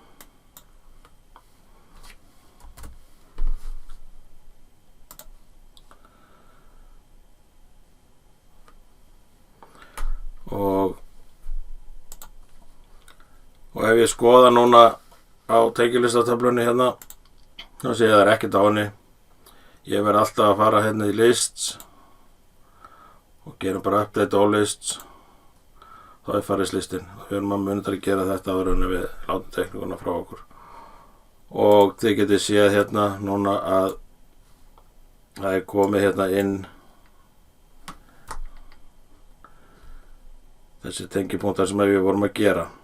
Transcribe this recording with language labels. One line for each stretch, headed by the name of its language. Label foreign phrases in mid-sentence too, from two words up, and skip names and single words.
Icelandic: Og ef ég skoða núna á tengilistatöflunni hérna, þá sé ég að það er ekkert á henni. Ég verð alltaf að fara hérna í lists og gerum bara
English: update all lists.
Icelandic: Þá er farið listin. Við erum að muna að gera þetta áður en við látum teikninguna frá okkur. Og þið getið séð hérna núna að það er komið hérna inn þessi tengipunktar sem við vorum að gera.